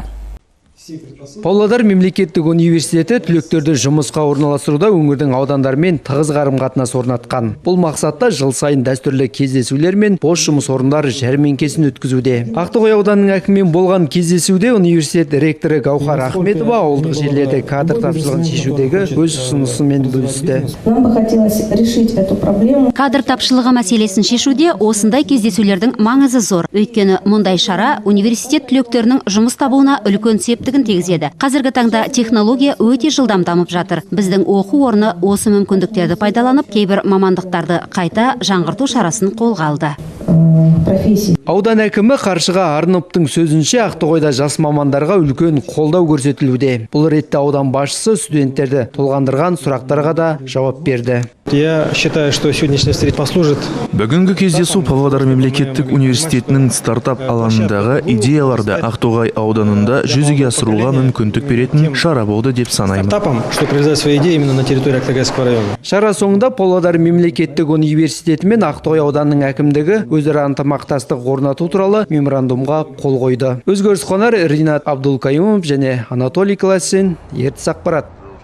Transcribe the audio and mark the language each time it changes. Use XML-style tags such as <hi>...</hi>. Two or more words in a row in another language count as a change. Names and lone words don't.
<kk>Павлодар мемлекеттік университеті түлектерді жұмысқа орналастыруда өңірдің аудандарымен тығыз қарым-қатынас орнатқан. Бұл мақсатта жыл сайын дәстүрлі кездесулер мен бос жұмыс орындары жәрмеңкесін өткізуде. Ақтоғай ауданының әкімімен болған кездесуде университет ректоры Гаухар Ахметова ауылдық жерлерде кадр тапшылығын шешудегі өз ұсынысымен бөлісті.</kk> <ru>Нам бы хотелось решить эту проблему.</ru> <kk>Кадр тапшылығы мәселесін шешуде осындай кездесулердің маңызы зор. Өйткені мұндай шара университет түлектерінің жұмыс табуына үлкен септігін тегізеді. Қазіргі таңда технология өте жылдам дамып жатыр. Біздің оқу орны осы мүмкіндіктерді пайдаланып, кейбір мамандықтарды қайта жаңғырту шарасын қолға алды. Аудан әкімі Қаршыға Арныптың сөзінше Ақтоғайда жас мамандарға үлкен қолдау көрсетілуде. Бұл ретте аудан басшысы студенттерді толғандырған сұрақтарға да жауап берді.</kk> <ru>Я считаю, что сегодняшняя встреча послужит.</ru> <kk>Бүгінгі кездесу Павлодар мемлекеттік университетінің стартап алаңындағы идеяларды Ақтоғай ауданында жүзеге асыруға мүмкіндік беретін шара болды деп санаймын.</kk> <ru>Стартапом, что реализовать свои идеи именно на территории Ақтоғайского района.</ru> <kk>Шара соңында Павлодар мемлекеттік университеті мен Ақтоғай ауданының әкімдігі өзара ынтымақтастық орнату туралы меморандумға қол қойды. Өзгеріс қонар Ринат Абдулкаимов және Анатолий Классин, Ертіс ақпарат.</kk>